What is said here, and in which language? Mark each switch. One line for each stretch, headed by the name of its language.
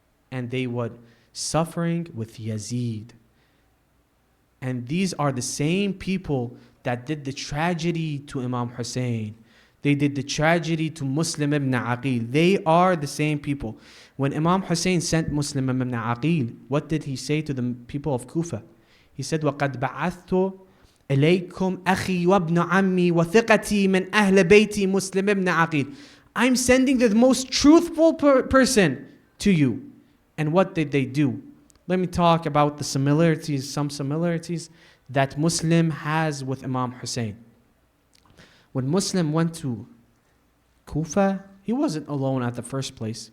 English: And they were suffering with Yazid. And these are the same people that did the tragedy to Imam Hussein. They did the tragedy to Muslim ibn Aqil. They are the same people. When Imam Hussein sent Muslim ibn Aqil, what did he say to the people of Kufa? He said,
Arabic: وَقَدْ بَعَثْتُ إِلَيْكُمْ أَخِي وَابْنُ عَمِّي وَثِقَتِي مِنْ أَهْلِ بَيْتِي Muslim ibn Aqil.
English: I'm sending the most truthful person to you. And what did they do? Let me talk about the similarities, some similarities that Muslim has with Imam Hussein. When Muslim went to Kufa, he wasn't alone at the first place.